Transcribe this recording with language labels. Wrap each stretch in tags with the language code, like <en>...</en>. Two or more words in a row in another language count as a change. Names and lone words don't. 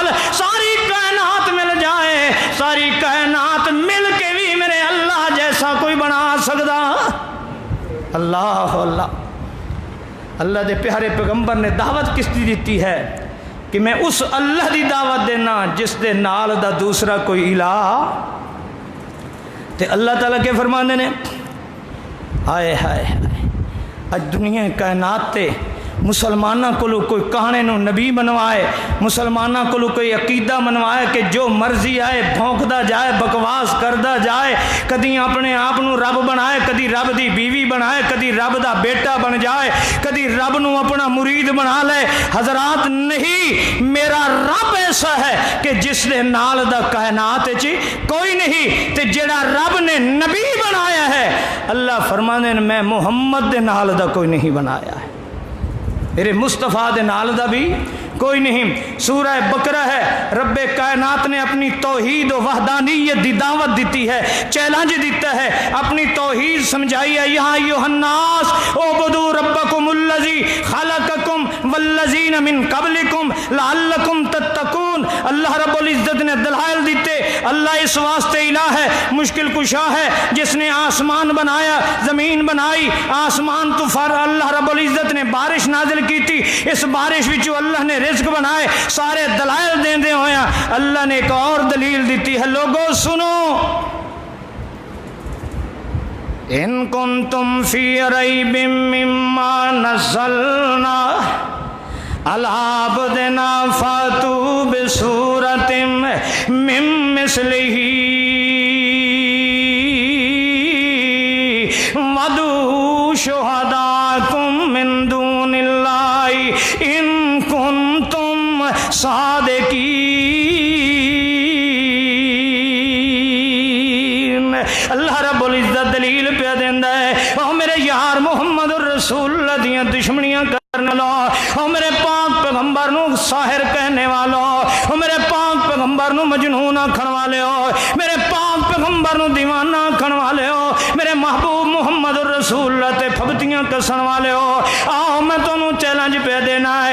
<pa>ساری کائنات مل جائے، ساری کائنات مل کے بھی میرے اللہ جیسا کوئی بنا سکتا؟ اللہ اللہ۔ اللہ دے پیارے پیغمبر نے دعوت کس دی دیتی ہے کہ میں اس اللہ دی دعوت دینا جس دے نال دا دوسرا کوئی الہ تے اللہ تعالیٰ کے فرماندے نے ہائے ہائے ہائے اج دنیا کائنات تے مسلمانوں کو کوئی کہانے نو نبی بنوائے، مسلمانوں کو کوئی عقیدہ بنوائے کہ جو مرضی آئے بھونکدا جائے، بکواس کردا جائے، کدی اپنے آپ نو رب بنائے، کدی رب دی بیوی بنائے، کدی رب دا بیٹا بن جائے، کدی رب نو اپنا مرید بنا لے۔ حضرات نہیں، میرا رب ایسا ہے کہ جس دے نال دا کائنات چ کوئی نہیں، تے جڑا رب نے نبی بنایا ہے اللہ فرمانے میں محمد دے نال دا کوئی نہیں بنایا ہے، میرے مصطفیٰ دے نال دا بھی کوئی نہیں۔ سورہ بقرہ ہے، رب کائنات نے اپنی توحید و وحدانیت دی دعوت دیتی ہے، چیلنج دیتا ہے، اپنی توحید سمجھائی ہے۔</pa> <ar>یا ایھا الناس اعبدوا ربکم الذی خلقکم والذین من قبلکم لعلکم تتقون۔</ar> <pa>اللہ رب العزت نے دلائل دیتے، اللہ اس واسطے الہ ہے، مشکل کشا ہے، جس نے آسمان بنایا، زمین بنائی، آسمان تو اللہ رب العزت نے بارش نازل کی تھی، اس بارش وچوں اللہ نے رزق بنائے، سارے دلائل دیندے ہویا اللہ نے ایک اور دلیل دیتی ہے۔</pa> <ur>لوگوں سنو،</ur> <ar>ان کنتم فی ریب مما نزلنا علی عبدنا فاتوا بسورۃ من مثلہ وادعوا شہداءکم من دون اللہ ان کنتم صادقین۔</ar> <pa>اللہ رب العزت دلیل پہ دیندا ہے، او میرے یار</pa> <ar>محمد الرسول اللہ</ar> <pa>دیاں دشمنیاں کرنے والا، او میرے پاک پیغمبر نو ساحر کہنے والا، او میرے پاک پیغمبر نو مجنون آکھن والے ہو، میرے پاک پیغمبر نو دیوانہ آکھن والے ہو، میرے محبوب</pa> <ar>محمد الرسول اللہ</ar> <pa>تے پھبتیاں کسن والے ہو، آؤ میں تانوں چیلنج پہ دینا ہے۔</pa>